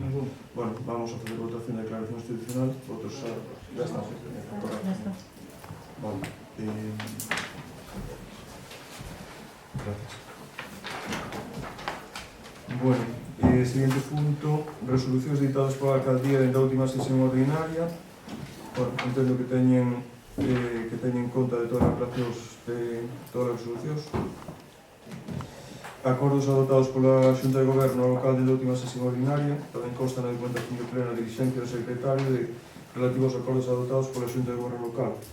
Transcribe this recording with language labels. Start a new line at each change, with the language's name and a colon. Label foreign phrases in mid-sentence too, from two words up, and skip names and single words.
Spanish: Bueno, vamos a hacer votación de declaración institucional. Votos ya está. Correcto. Vale. Gracias. Bueno, siguiente punto,
Galician: resolucións dictadas pola alcaldía da última sesión ordinaria. Bueno, entendo que teñen en conta de todas as relacións de todas as resolucións. Acordos adoptados pola Xunta de Goberno ao local da última sesión ordinaria. Tamén consta na documentación de plena diligencia do secretario relativos aos acordos adoptados pola Xunta de Goberno local.